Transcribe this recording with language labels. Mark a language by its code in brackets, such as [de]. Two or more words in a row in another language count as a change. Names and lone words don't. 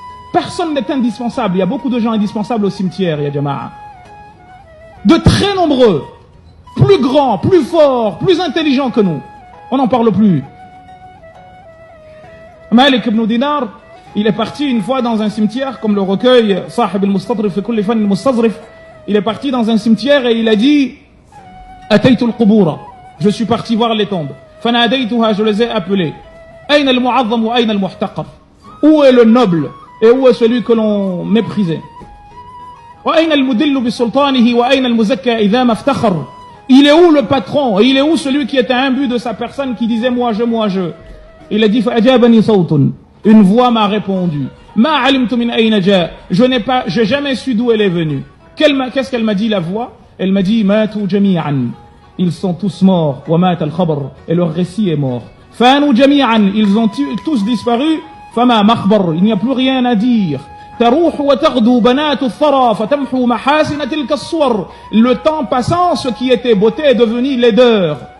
[fr] Personne n'est indispensable. Il y a beaucoup de gens indispensables au cimetière, [ar] يا جماعة. [fr] De très nombreux, plus grands, plus forts, plus intelligents que nous. On n'en parle plus. Malik ibn Dinar, il est parti une fois dans un cimetière, comme le recueil Sahib al-Mustadrif fi kulli fan al-Mustadrif. Il est parti dans un cimetière et il a dit [ar] أتيت القبور. [fr] Je suis parti voir les tombes. Fanadaytuha, je les ai appelés. [ar] أين المعظم وأين المحتقر. [fr] Où est le noble et où est celui que l'on méprisait? [ar] وأين المدل بسلطانه وأين المزكى إذا ما افتخر. [fr] Il est où le patron et il est où celui qui était imbu de sa personne qui disait moi je, moi je? Il a dit [ar] فأجابني صوت. [fr] Une voix m'a répondu. [ar] ما علمت من أين جا. [fr] J'ai jamais su d'où elle est venue. Qu'est-ce qu'elle m'a dit la voix? Elle m'a dit [ar] ماتوا جميعا. [fr] Ils sont tous morts. [ar] ومات الخبر. [fr] Et leur récit est mort. [ar] فنوا جميعا. [fr] Ils ont tous disparu. [ar] فما مخبر. [fr] Il n'y a plus rien à dire. Le temps passant, ce qui était beauté est devenu laideur.